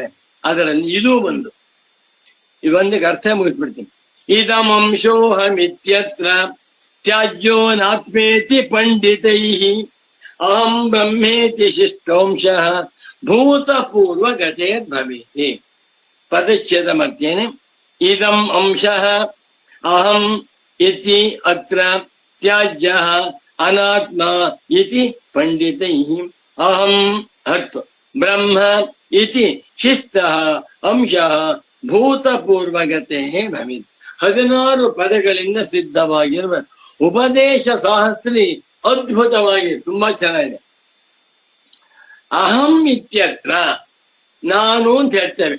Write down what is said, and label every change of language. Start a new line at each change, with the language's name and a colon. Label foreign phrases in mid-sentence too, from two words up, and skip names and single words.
Kannada: ಅದರಲ್ಲಿ ಇದು ಇದೊಂದಕ್ಕೆ ಅರ್ಥ ಮುಗಿಸ್ಬಿಡ್ತೀನಿ.
Sanskrit: ಇದಮಂಶೋಹಮಿತ್ಯತ್ರ ತ್ಯಾಜ್ಯೋ ನಾತ್ಮೇತಿ ಪಂಡಿತೈ ಅಹಂ ಬ್ರಹ್ಮೇತಿ ಶಿಷ್ಟೋಂಶಃ ಭೂತಪೂರ್ವ ಗತೆ ಭವೇತಿ.
Kannada: ಪದಚ್ಛೇದ ಮಾಡ್ತೇನೆ.
Sanskrit: ಇದಂ ಅಂಶಃ ಅಹಂ ಇತಿ ಅತ್ರ ತ್ಯಾಜ್ಯಃ ಅನಾತ್ಮ ಇತಿ ಪಂಡಿತೈ ಅಹಂ ಅರ್ಥ ಬ್ರಹ್ಮ ಇತಿ ಶಿಸ್ತಃ ಅಂಶಃ ಭೂತಪೂರ್ವಗತೆ ಭವೇತ್.
Kannada: 16 ಪದಗಳಿಂದ ಸಿದ್ಧವಾಗಿರುವ ಉಪದೇಶ ಶಾಸ್ತ್ರಿ ಅದ್ಭುತವಾಗಿ ತುಂಬಾ ಚೆನ್ನಾಗಿದೆ.
Sanskrit: ಅಹಂ ಇತ್ಯತ್ರ
Kannada: ನಾನು ಅಂತ ಹೇಳ್ತೇವೆ.